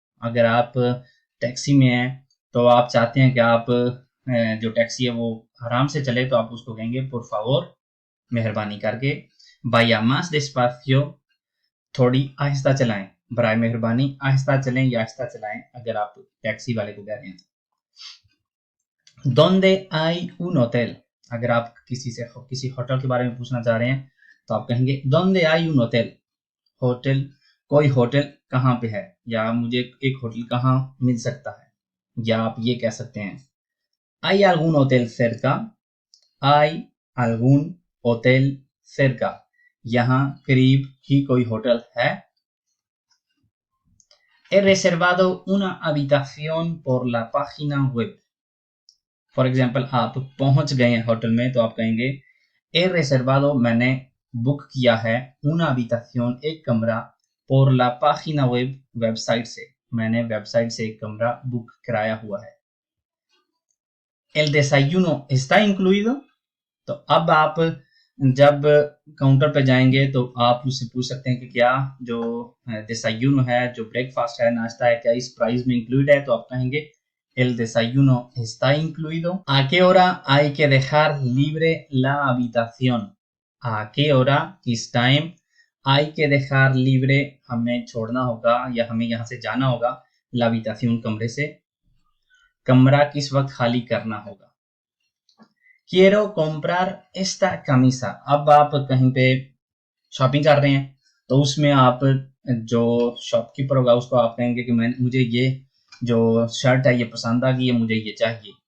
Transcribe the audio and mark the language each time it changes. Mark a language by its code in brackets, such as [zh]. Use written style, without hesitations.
[hi] अगर आप टैक्सी में हैं तो आप चाहते हैं कि आप जो टैक्सी है वो आराम से चले, तो आप उसको कहेंगे [es] por favor, [hi] मेहरबानी करके, [es] vaya más despacio, [hi] थोड़ी आहिस्ता चलाएं, बराए मेहरबानी आहिस्ता चलें या आहिस्ता चलाएं अगर आप टैक्सी वाले को कह रहे हैं. [es] donde hay un hotel, [hi] अगर आप किसी होटल के बारे में पूछना चाह रहे हैं तो आप कहेंगे donde hay un hotel, hotel, कोई होटल कहाँ पे है, या मुझे एक होटल कहाँ मिल सकता है. या आप ये कह सकते हैं [es] hay algún hotel cerca, [hi] hay algún hotel cerca, यहाँ करीब ही कोई होटल है. [es] he reservado una habitación por la página web. [hi] For example आप पहुंच गए हैं होटल में तो आप कहेंगे [es] he reservado, [hi] मैंने बुक किया है, [es] una habitación, [hi] एक कमरा, [es] por la página web, [hi] website से, मैंने वेबसाइट से एक कमरा बुक कराया हुआ है. [es] el desayuno está incluido, [hi] तो अब आप जब काउंटर पे जाएंगे तो आप उससे पूछ सकते हैं कि क्या जो [es] desayuno [hi] है, जो ब्रेकफास्ट है, नाश्ता है, क्या इस प्राइस में इंक्लूड है, तो आप कहेंगे el desayuno está incluido. [es] ¿A qué hora hay que dejar libre la habitación? ¿A qué hora, [hi] किस time, [es] hay que dejar libre, [hi] हमें छोड़ना होगा या हमें यहाँ से जाना होगा, [es] la habitación, [hi] कमरे से, कमरा किस वक्त खाली करना होगा. [es] quiero comprar esta camisa, [hi] अब आप कहीं पे शॉपिंग कर रहे हैं तो उसमें आप जो शॉपकीपर होगा उसको आप कहेंगे कि मुझे ये जो शर्ट है ये पसंद आ गई है, मुझे ये चाहिए.